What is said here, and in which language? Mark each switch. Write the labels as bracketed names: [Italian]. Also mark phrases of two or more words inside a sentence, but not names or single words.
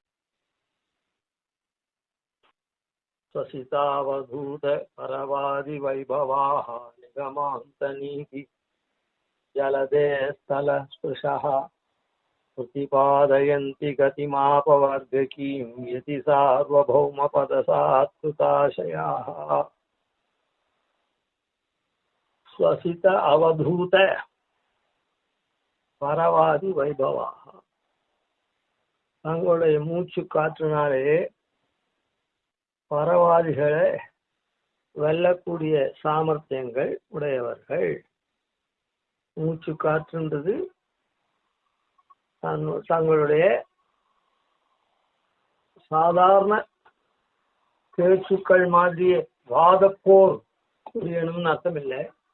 [Sanskrit] स्वसितावधूत परवादिवैभवाः निगमान्तनीति जलदे स्थलस्पृशः प्रतिपादयन्ति गतिमापवर्गकीं यति सार्वभौमपदसात्कृताशयाः स्वसित अवधूत [Tamil] பரவாதி வைபவாக தங்களுடைய மூச்சு காற்றினாலே பரவாதிகளை வெல்லக்கூடிய சாமர்த்தியங்கள் உடையவர்கள். மூச்சு காற்றுன்றது தங்களுடைய சாதாரண பேச்சுக்கள் மாதிரியே வாதப்போர் புரியணும்னு அர்த்தம் இல்லை.